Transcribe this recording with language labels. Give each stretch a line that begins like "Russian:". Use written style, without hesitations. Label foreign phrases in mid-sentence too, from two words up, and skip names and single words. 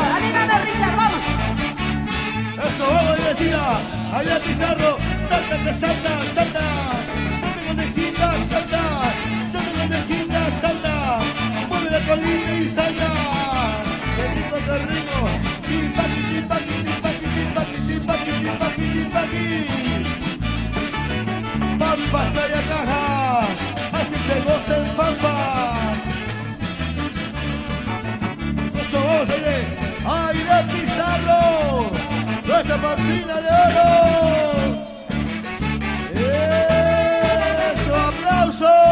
Spanish: ¡Anímame, Richard, vamos! Eso, vamos, Inesita. Allá Pizarro, salta que salta, salta. Salta conejita, salta. Salta conejita, salta. Mueve la colita y salta. Qué rico, qué rico. Timpaqui, timpaqui, timpaqui, timpaqui, timpaqui, timpaqui, timpaqui. Pampas, Playa Caja. Así se goza en Pampas. Eso, vamos, Aire. Aire Pizarro. Nuestra Pampina de oro. Eso, aplauso.